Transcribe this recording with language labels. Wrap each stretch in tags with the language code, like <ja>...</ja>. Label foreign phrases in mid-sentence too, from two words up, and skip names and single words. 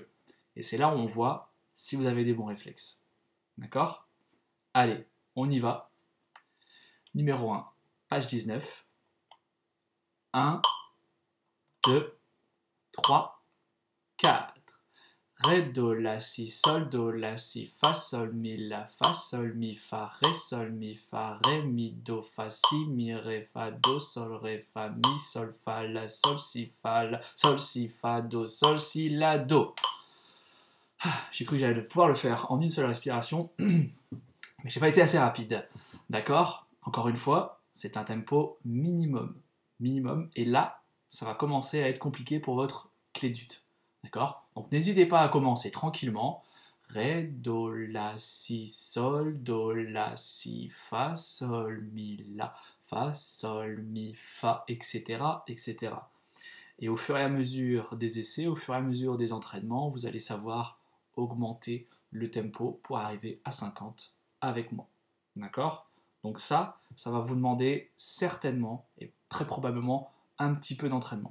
<fr>Et c'est là où on voit si vous avez des bons réflexes. D'accord? Allez, on y va. Numéro 1, page 19. 1, 2, 3, 4. Ré, do, la, si, sol, do, la, si, fa, sol, mi, la, fa, sol, mi, fa, ré, mi, do, fa, si, mi, ré, fa, do, sol, ré, fa, mi, sol, fa, la, sol, si, fa, do, sol, si, la, do. J'ai cru que j'allais pouvoir le faire en une seule respiration, mais j'ai pas été assez rapide. D'accord? Encore une fois, c'est un tempo minimum. Minimum, et là, ça va commencer à être compliqué pour votre clé d'ut. D'accord? Donc n'hésitez pas à commencer tranquillement. Ré, do, la, si, sol, do, la, si, fa, sol, mi, la, fa, sol, mi, fa, etc., etc. Et au fur et à mesure des essais, au fur et à mesure des entraînements, vous allez savoir augmenter le tempo pour arriver à 50 avec moi. D'accord? Donc ça va vous demander certainement et très probablement un petit peu d'entraînement.</fr>